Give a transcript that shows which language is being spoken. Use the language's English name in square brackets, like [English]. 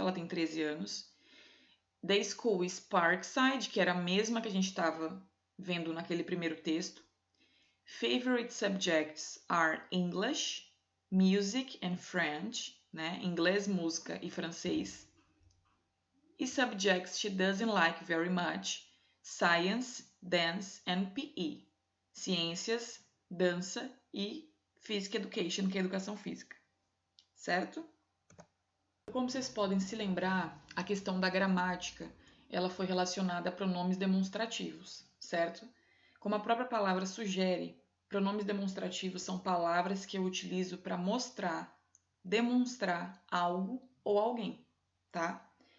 [Portuguese] Ela tem 13 anos. [English] The school is Parkside, [Portuguese] que era a mesma que a gente estava vendo naquele primeiro texto. [English] Favorite subjects are English, music and French, né? [Portuguese] Inglês, música e francês. [English] E subjects she doesn't like very much, science, dance and PE. [Portuguese] Ciências, dança e [English] physical education, [Portuguese] que é educação física. Certo? Como vocês podem se lembrar, a questão da gramática, ela foi relacionada a pronomes demonstrativos, certo? Como a própria palavra sugere, pronomes demonstrativos são palavras que eu utilizo para mostrar, demonstrar algo ou alguém, tá?